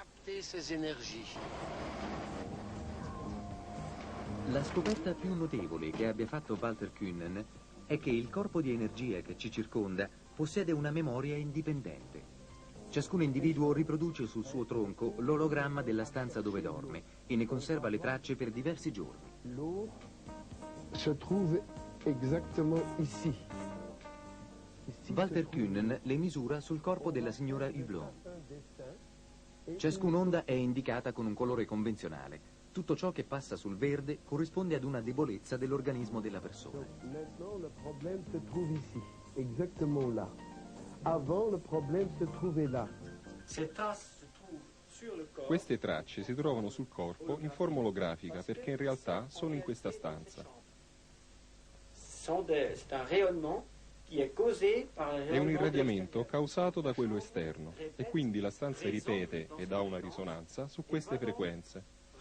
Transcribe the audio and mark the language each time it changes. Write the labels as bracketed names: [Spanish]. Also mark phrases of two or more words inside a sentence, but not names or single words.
[Italian] La scoperta più notevole che abbia fatto Walter Kühnen è che il corpo di energia che ci circonda possiede una memoria indipendente. Ciascun individuo riproduce sul suo tronco l'ologramma della stanza dove dorme e ne conserva le tracce per diversi giorni. [French] L'eau se trouve exactement ici. [Italian] Walter Kühnen le misura sul corpo della signora Hublot. Ciascun'onda è indicata con un colore convenzionale. Tutto ciò che passa sul verde corrisponde ad una debolezza dell'organismo della persona. [French] Maintenant le problème se trouve ici, exactement là. Avant le problème se trouvait là. [Italian] Queste tracce si trovano sul corpo in forma olografica perché in realtà sono in questa stanza. È un irradiamento causato da quello esterno e quindi la stanza ripete ed ha una risonanza su queste frequenze.